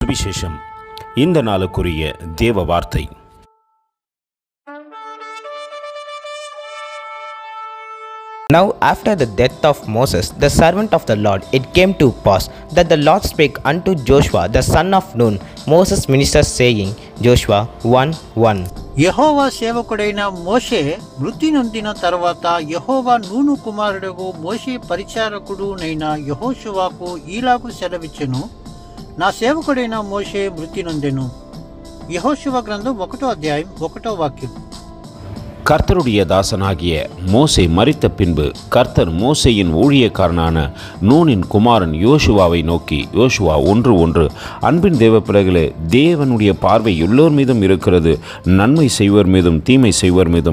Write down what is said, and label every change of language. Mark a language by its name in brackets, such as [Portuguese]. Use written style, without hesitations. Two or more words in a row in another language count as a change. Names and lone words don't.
[Tamil] சுவிசேஷம். இந்த நாளுக்குரிய தேவ வார்த்தை. [English] Now after the death of Moses, the servant of the Lord, it came to pass that the Lord spake unto Joshua the son of Nun, Moses' minister, saying, Joshua 1:1. [Telugu] యెహోవా సేవకుడైన మోషే మృతి నొందిన తర్వాత యెహోవా నూను కుమారుడు మోషే పరిచారకుడు నైన యెహోషువాకు ఈలాగు సెలవిచ్చెను, నా సేవకుడైన మోషే మృతి నొందెను. యెహోషువ గ్రంథం 1వ అధ్యాయం 1వ వాక్యం. [Tamil] கர்த்தருடைய தாசனாகிய மோசே மரித்த பின்பு கர்த்தர் மோசேயின் ஊழியக்காரனான நூனின் குமாரன் யோசுவாவை நோக்கி, யோசுவா 1:1, அன்பின் தேவ பிள்ளைகளே, தேவனுடைய பார்வை எல்லோர் மீதும் இருக்கிறது, நன்மை செய்வர் மீதும் தீமை செய்வர் மீதும்.